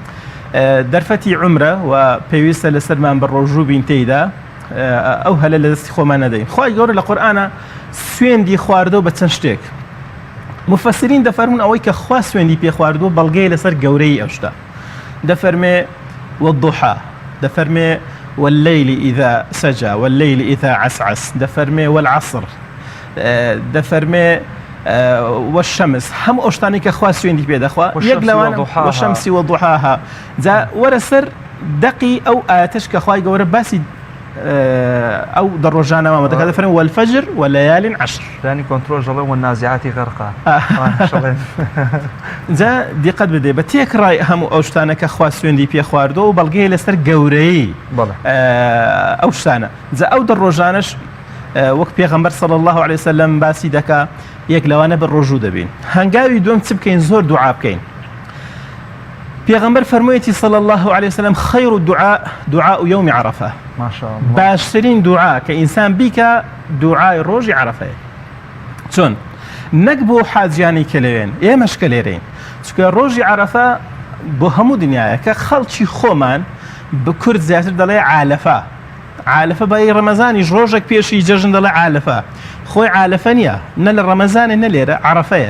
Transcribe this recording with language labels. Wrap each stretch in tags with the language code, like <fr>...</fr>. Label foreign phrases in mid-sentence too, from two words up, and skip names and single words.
<ckb>دەرفەتی عومرە و پێویستە لەسەرمان بە ڕۆژوو بین تێیدا ئەو هەلە لە دەستی خۆمان نەدەین. خوای گەورە لە قورئانە سوێندی خواردەوە بە چەند شتێک مفەسرین دەفەرمون ئەوەی کە خوا سوێندی پێ خواردووە بەڵگەی لەسەر گەورەی ئەو شتە. دەفەرمێ والضحى دەفەرمێ</ckb> <ar>والليل إذا سجى والليل إذا عسعس</ar> <ckb>دەفەرمێ والعصر دەفەرمێ والشمس هەموو ئەو شتانی کە خوا سوێندی پێ دەخوا یەک لەوانە</ckb> <ar>والشمس وضحاها</ar> <ckb>جا وەرە سەر دەقی ئەو ئاەتش کە خوای گەورە باسی ئەو دە ڕۆژانەوە دەکات دەفەرمێ</ckb> <ar>والفجر وليال عشر</ar> <ckb>ینی کۆنترۆل ژەڵێ</ckb> <ar>والنازعاتی غەرقا.</ar> <ckb>جا دیقەت بدێ بە تێکڕای هەموو ئەو شتانە کە خوا سوێندی پێ خواردەوە و بەڵگەی لەسەر گەورەی ئەو شتانە. جا ئەو دە ڕۆژانش وەک پێغەمبەر</ckb> <ar>صلی الله عليه وسلم</ar> <ckb>باسی دەکا یەک لەوانە بە ڕۆژوو دەبین. هەنگاوی دوم چ بکەین زۆر دوعا بکەین. پێغەمبەر فەرموویەتی</ckb> <ar>صلی الله عليه وسلم خەیر الدعاء دعاء یوم عەرەفە</ar> <ckb>باشترین دوعا کە ئینسان بیکە دوعای ڕۆژی عەرەفەیە. چۆن نەک بۆ حاجیانی کە لەوێن ئێمەش کە لێرەین چونکە ڕۆژی عەرەفە بۆ هەموو دنیاە کە خەڵکی خۆمان بە کورد زیاتر دەڵێ عالەفە عالەفە بە ڕەمەزانیش ڕۆژێک پێشی جەژن دەڵێ عالەفە خۆی عالەفە نییە نە لە ڕەمەزانێ نە لێرە عەرەفەیە.</ckb>